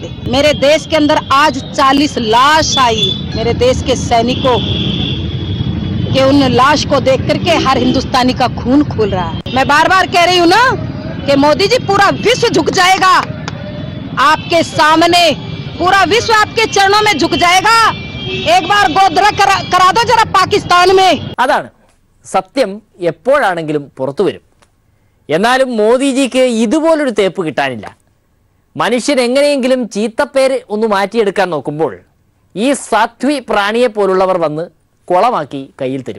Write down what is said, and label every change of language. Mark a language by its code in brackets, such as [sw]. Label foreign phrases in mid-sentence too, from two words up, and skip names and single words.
[hi] मेरे देश के अंदर आज 40 लाश आई, मेरे देश के सैनिकों के उन लाश को देख करके हर हिंदुस्तानी का खून खोल रहा है। मैं बार बार कह रही हूँ ना कि मोदी जी, पूरा विश्व झुक जाएगा आपके सामने, पूरा विश्व आपके चरणों में झुक जाएगा। एक बार गोधरा करा दो जरा पाकिस्तान में। [ml] അതാണ് സത്യം. എപ്പോഴാണെങ്കിലും പുറത്തു വരും. എന്നാലും മോദിജിക്ക് ഇതുപോലൊരു തേപ്പ് കിട്ടാനില്ല. മനുഷ്യൻ എങ്ങനെയെങ്കിലും ചീത്തപ്പേര് ഒന്ന് മാറ്റിയെടുക്കാൻ നോക്കുമ്പോൾ ഈ സാധ്വി പ്രാണിയെ പോലുള്ളവർ വന്ന് കുളമാക്കി കയ്യിൽ തരും.